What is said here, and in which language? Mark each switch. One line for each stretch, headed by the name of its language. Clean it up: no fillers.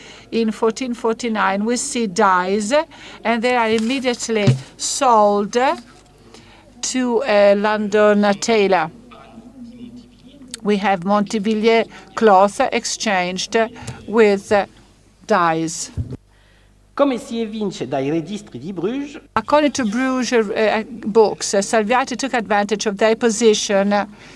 English: In 1449, we see dyes, and they are immediately sold to a London tailor. We have Montivilliers cloth exchanged with dyes.
Italian: Come si evince dai registri di Bruges,
English: according to Bruges books, Salviati took advantage of their position